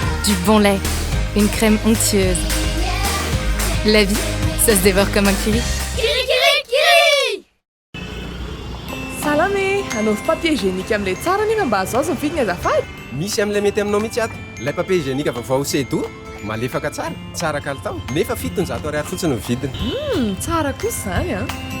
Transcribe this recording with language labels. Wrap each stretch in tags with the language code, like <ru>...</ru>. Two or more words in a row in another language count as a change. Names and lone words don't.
<fr>du bon lait, une crème onctueuse. La vie, ça se dévore comme un kiwi.</fr> <mg>Salame, anaovy</mg> <fr>papier hygiénique</fr> <mg>amin'ilay tsara nefa mba azo azo vidiny azafady. Misy amin'ilay mety aminao mihitsy ato. Ilay</mg> <fr>papier hygiénique</fr> <mg>vaovao sedo malefaka tsara kalitao nefa 700 ariary fotsiny ny vidiny. Tsara kosa zany a.</mg>